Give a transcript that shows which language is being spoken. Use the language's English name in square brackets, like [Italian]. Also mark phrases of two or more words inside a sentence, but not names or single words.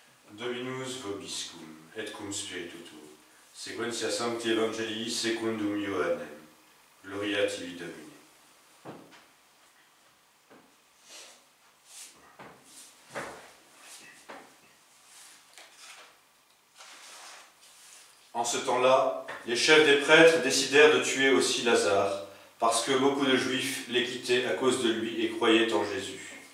[Latin] Dominus vobiscum, et cum spiritu tuo, sequentia sancti evangelii secundum Ioannem. Gloria tibi Domine. [French] En ce temps-là, les chefs des prêtres décidèrent de tuer aussi Lazare, parce que beaucoup de Juifs les quittaient à cause de lui et croyaient en Jésus.